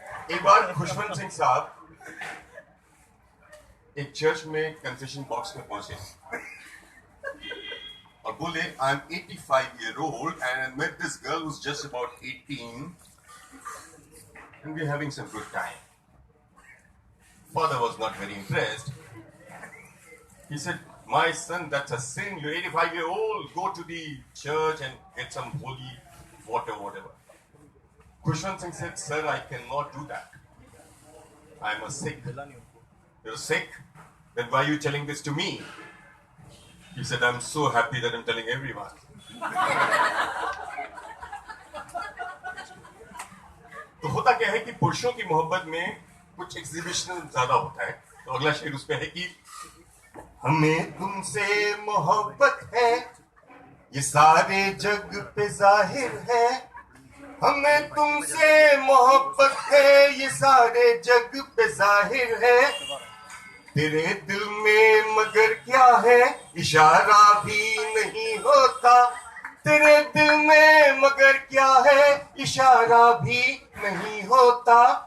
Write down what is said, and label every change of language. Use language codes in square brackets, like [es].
[hi] एक बार खुशवंत सिंह साहब एक चर्च में कन्फेशन बॉक्स में पहुंचे और बोले [en] I am 85 year old and I met this girl who's just about 18 and we're having some good time. Father was not very impressed. He said, my son, that's a sin. You're 85 year old. Go to the church and get some holy water, whatever. Kushwant Singh said, sir, I cannot do that. I'm a Sikh. You're sick? Then why are you telling this to me? He said, I'm so happy that I'm telling everyone. [hi] तो होता क्या है कि पुरुषों की मोहब्बत में कुछ एग्जीबिशन ज्यादा होता है। तो अगला शेर उस पे है कि हमें तुमसे मोहब्बत है ये सारे जग पे जाहिर है, हमें तुमसे मोहब्बत है ये सारे जग पे जाहिर है, तेरे दिल में मगर क्या है इशारा भी नहीं होता, तेरे दिल में मगर क्या है इशारा भी नहीं होता।